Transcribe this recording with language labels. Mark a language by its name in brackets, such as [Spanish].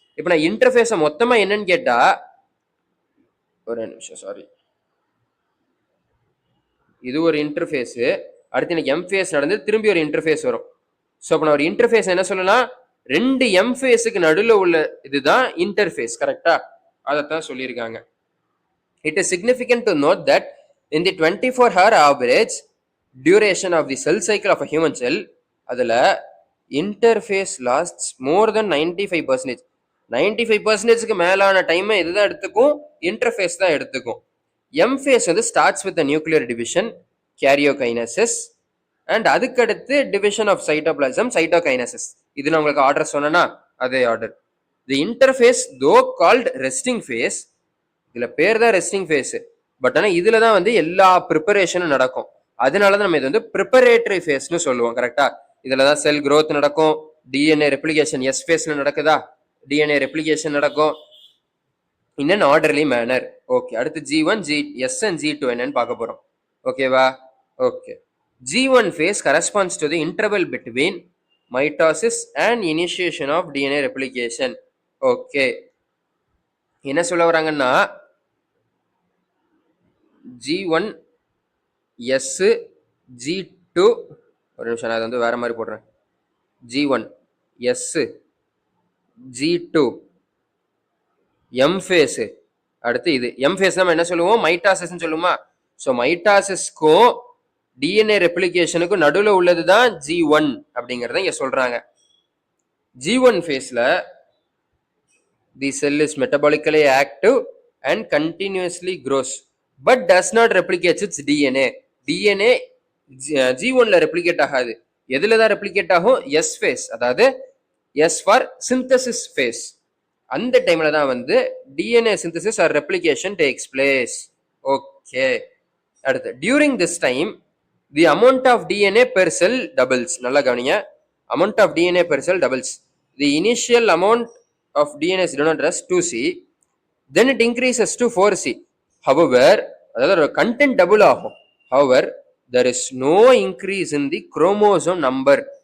[Tamil] இப்போ நான் இன்டர்ஃபேஸை மொத்தமா என்னன்னு கேட்டா, ஒரு நிமிஷம், சாரி, இது ஒரு இன்டர்ஃபேஸ், அடுத்து எனக்கு எம் ஃபேஸ் நடந்து திரும்பி ஒரு இன்டர்ஃபேஸ் வரும். ஸோ அப்போ நான் ஒரு இன்டர்ஃபேஸ் என்ன சொல்லலாம்? 2 எம் ஃபேஸுக்கு நடுவில் உள்ள இதுதான் இன்டர்ஃபேஸ். கரெக்டா? அதைத்தான் சொல்லியிருக்காங்க. [English] It is significant to note that in the 24-hour average duration of the cell cycle of a human cell, [Tamil] அதில் [English] interface lasts more than 95%. [Tamil] 95%க்கு மேலான டைமை இதுதான் எடுத்துக்கும், இன்டர்ஃபேஸ் தான் எடுத்துக்கும். [English] M phase வந்து starts with nuclear division, karyokinesis, and அதுக்கடுத்து division of cytoplasm, cytokinesis. [Tamil] இது நான் உங்களுக்கு ஆர்டர் சொன்னேன்னா அதே ஆர்டர். [English] the interphase though called resting phase, [Tamil] இதுல பேர் தான் ரெஸ்டிங் ஃபேஸ், பட் ஆனால் இதுல தான் வந்து எல்லா ப்ரிப்பரேஷனும் நடக்கும். அதனால தான் நம்ம இது வந்து ப்ரிப்பரேட்டரி ஃபேஸ்னு சொல்லுவோம். கரெக்டா? இதுல தான் செல் growth நடக்கும், டிஎன்ஏ ரெப்ளிகேஷன் எஸ் ஃபேஸ்ல நடக்குதா, டிஎன்ஏ ரெப்ளிகேஷன் நடக்கும் [English] In an orderly manner. [Tamil] Okay, அடுத்து G1, GS and G2 என்னன்னு பார்க்க போறோம். ஓகேவா? [English] Okay, G1 phase corresponds to the interval between mitosis and initiation of DNA replication. [Tamil] Okay, என்ன சொல்ல வராங்கன்னா G1 S G2, ஒரு நிமிஷம் நான் வந்து வேற மாதிரி போடுறேன். G1 S G2 M phase, அடுத்து இது M phase நம்ம என்ன சொல்லுவோம், மைட்டாசிஸ் சொல்லுமா. ஸோ மைட்டாசிஸ்க்கும் டிஎன்ஏ ரெப்ளிகேஷனுக்கும் நடுவில் உள்ளது தான் G1 அப்படிங்கிறத இங்க சொல்றாங்க. [English] G1 ஃபேஸ்ல the cell is metabolically active and continuously grows but does not replicates its DNA. [Tamil] DNA G1ல replicate ஆகாது. எதுல தான் ரெப்ளிகேட் ஆகும்? [English] S phase, அதாவது S for synthesis phase. [Tamil] அந்த டைம்ல தான் வந்து DNA synthesis R replication takes place. [English] Okay, அடுத்து during this time the amount of DNA per cell doubles. [Tamil] நல்லா கவனிங்க, amount of DNA per sell doubles. [English] The initial amount of DNA is denoted as 2C, then it increases to 4C. [Tamil] However, அதாவது content double ஆகும். [English] However, there is no increase in the chromosome number.